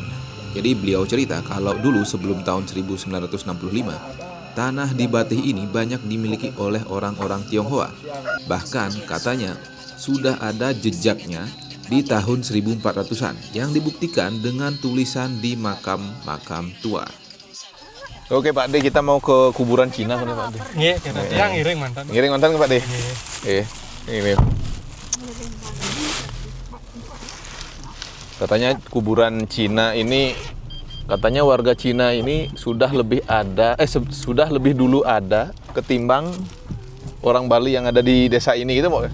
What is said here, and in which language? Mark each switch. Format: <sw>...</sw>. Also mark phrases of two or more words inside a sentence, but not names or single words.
<id>Jadi beliau cerita kalau dulu sebelum tahun 1965 tanah di Batih ini banyak dimiliki oleh orang-orang Tionghoa. Bahkan katanya sudah ada jejaknya di tahun 1400-an yang dibuktikan dengan tulisan di makam-makam tua. Oke Pak De, kita mau ke kuburan Cina kan Pak De? Iya, yang ngiring mantan. Ngiring mantan ke Pak De? Iya. Ini. Katanya kuburan Cina ini, katanya warga Cina ini sudah lebih dulu ada ketimbang orang Bali yang ada di desa ini gitu mau?</id>